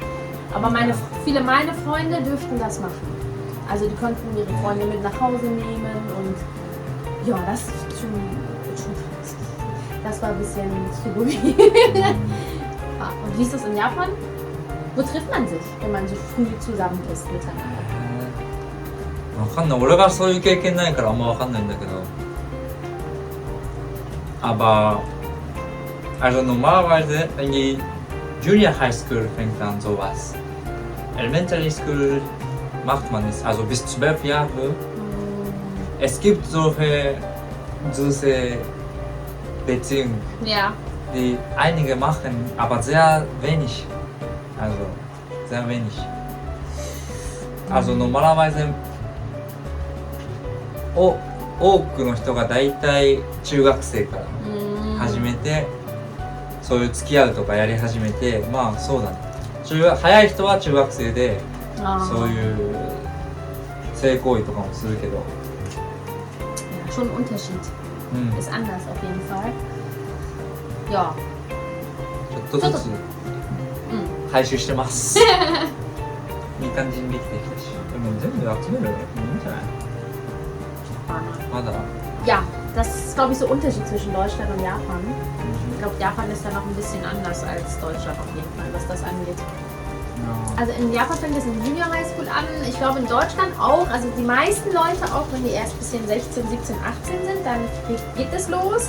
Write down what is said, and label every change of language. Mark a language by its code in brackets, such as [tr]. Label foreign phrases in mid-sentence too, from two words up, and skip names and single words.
[de] Aber viele meiner Freunde dürften das machen. Also die konnten ihre Freunde mit nach Hause nehmen und ja, das ist schon das war ein bisschen Psychologie. Ja, und wie ist das in Japan? Wo trifft man sich, wenn man so früh zusammen ist miteinander? [ja] わかんない。俺がそういう経験ないからあんまわかんないんだけど。 [de] Aber also normalerweise, wenn die Junior High School fängt an sowas. Elementary School macht man es, also bis 12 Jahre. Es gibt solche süße Beziehungen, Ja. die einige machen, aber sehr wenig. Also sehr wenig. Also normalerweise [ja] 多くの人がだいたい中学生から始めて、そういう付き合うとかやり始めて、まあそうだね。早い人は中学生でそういう性行為とかもするけど。 [de] Ja, schon ein Unterschied. Ist anders auf jeden Fall. Ja. [ja] ちょっとずつ回収してます。いい感じにできてきたし。でも全部集めるのいいんじゃない？まだ。 [de] Ja, das ist glaube ich so ein Unterschied zwischen Deutschland und Japan. Ich glaube, Japan ist da noch ein bisschen anders als Deutschland auf jeden Fall, was das angeht. Also in Japan fängt es in Junior High School an. Ich glaube in Deutschland auch. Also die meisten Leute, auch wenn die erst ein bisschen 16, 17, 18 sind, dann geht es los.